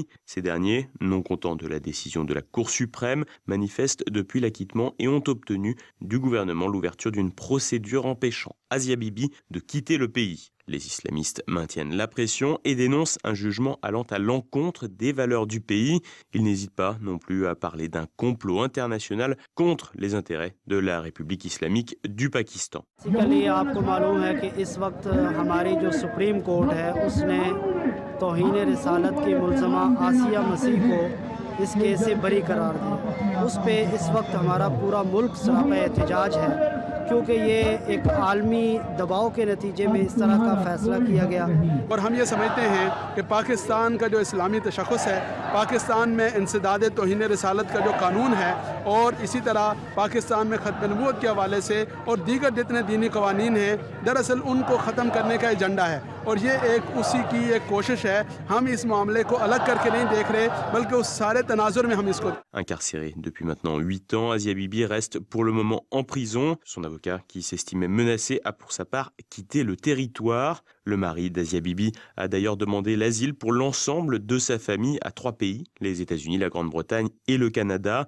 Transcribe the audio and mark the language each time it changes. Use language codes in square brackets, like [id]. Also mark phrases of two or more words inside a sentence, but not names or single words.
[fr] Ces derniers, non contents de la décision de la Cour suprême, manifestent depuis l'acquittement et ont obtenu du gouvernement l'ouverture d'une procédure empêchant Asia Bibi de quitter le pays. Les islamistes maintiennent la pression et dénoncent un jugement allant à l'encontre des valeurs du pays. Ils n'hésitent pas non plus à parler d'un complot international contre les intérêts de la République islamique du Pakistan. [ur] کیونکہ یہ ایک عالمی دباؤ کے نتیجے میں اس طرح کا فیصلہ کیا گیا اور ہم یہ سمجھتے ہیں کہ پاکستان کا جو اسلامی تشخص ہے، پاکستان میں انسداد توہین رسالت کا جو قانون ہے اور اسی طرح پاکستان میں ختم نبوت کے حوالے سے اور دیگر جتنے دینی قوانین ہیں، دراصل ان کو ختم کرنے کا ایجنڈا ہے اور یہ اسی کی ایک کوشش ہے. ہم اس معاملے کو الگ کر کے نہیں دیکھ رہے، بلکہ اس سارے تناظر میں ہم اس کو. [fr] Incarcérée depuis maintenant 8 ans, Asia Bibi reste pour le moment en prison. Son avocat, qui s'estimait menacé, a pour sa part quitté le territoire. Le mari d'Asia Bibi a d'ailleurs demandé l'asile pour l'ensemble de sa famille à 3 pays, les États-Unis, la Grande-Bretagne et le Canada.